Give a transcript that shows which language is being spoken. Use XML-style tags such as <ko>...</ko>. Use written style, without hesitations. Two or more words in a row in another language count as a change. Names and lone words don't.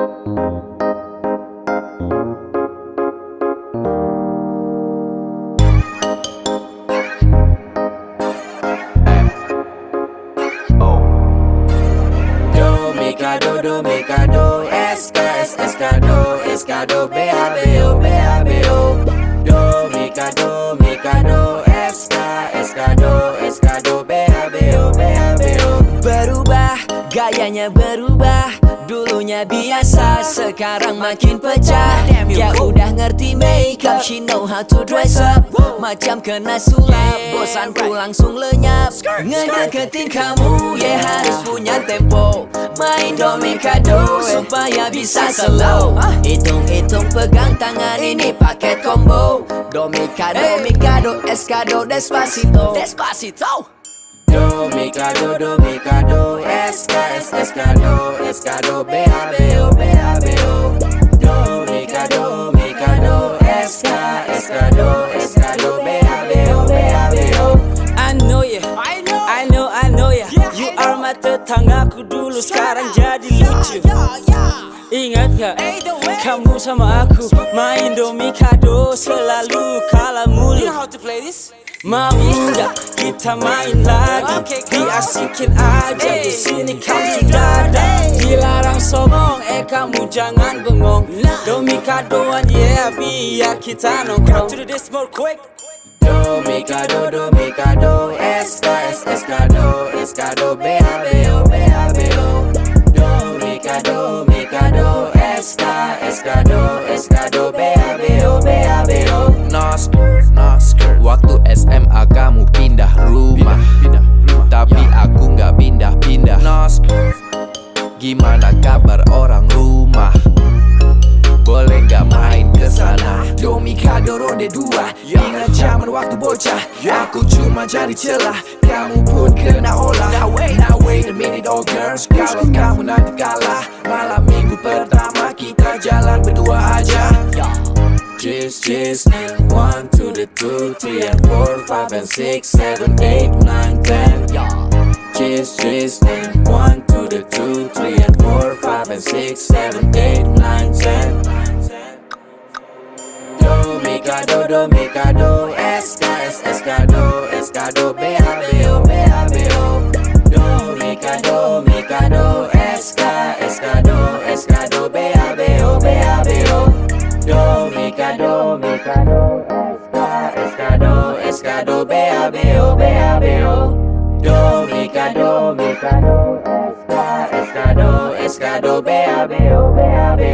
<id>Do, mi, ca, do, es, ca, es, ca, do, be, a, be, o, be, a, be, o. Do, mi, ca, do, es, ca, do, be, a, be, o, be, a, be, o. Berubah, gayanya berubah. Dulunya biasa, sekarang makin pecah. Ya udah ngerti</id> <en>make up, she know how to dress up.</en> <id>Macam kena sulap, bosanku langsung lenyap. Ngedeketin kamu, ya harus punya tempo. Main domikado, supaya bisa slow. Hitung-hitung pegang tangan ini paket combo. Domikado, mikado, eskado, despacito. Despacito. Do, mi, ca, do, es, ca, do, be, a, be, o, be, a, be, o. Do, mi, ca, do, es, ca, do, be, a, be, o, be, a, be, o.</id> <en>I know ya, I know ya. You are my</en> <id>tetanggaku dulu, sekarang jadi lucu. Ingat gak, kamu sama aku main domikado, selalu kalah mulu. Mau nggak kita main lagi? Diasikin aja di sini kamu sudah ada. Dilarang songong, kamu jangan bengong. Domikadoan yeah, biar kita nongkrong.</id> <en>To the dance more quick. Do, mi, ca, do, es, ca, do, be, a, be, o, be, a, be, o. Do, mi, ca, do, es, ca, do, be, a, be, o, be, a, be, o. No skirt.</en> <id>Waktu SMA kamu pindah rumah, tapi aku nggak pindah-pindah.</id> <en>No skirt.</en> <id>Gimana kabar orang rumah? Boleh nggak main kesana? Domikado ronde 2. Ingat zaman waktu bocah, aku cuma cari celah, kamu pun kena olah.</id> <en>Now wait a minute oh girls,</en> <id>kalau kamu nanti kalah, malam minggu pertama kita jalan berdua aja.</id> <en>Cheese, 1 to the 2, 3 and 4, 5 and 6, 7, 8, 9, 10. Cheese, 1 to the 2, 3 and 4, 5 and 6, 7, 8, 9, 10. Do, mi, ca, do, es, ca, do, be, a, be, o, be, a, be, o. Do, mi, ca, do, es, ca, do, be, a, be, o, be, a, be, o. Do, mi, ca, do, es, ca, do, be, a, be, o, be, a, be, o. Do, mi, ca, do, es, ca, do, be, a, be, o, be, a,</en>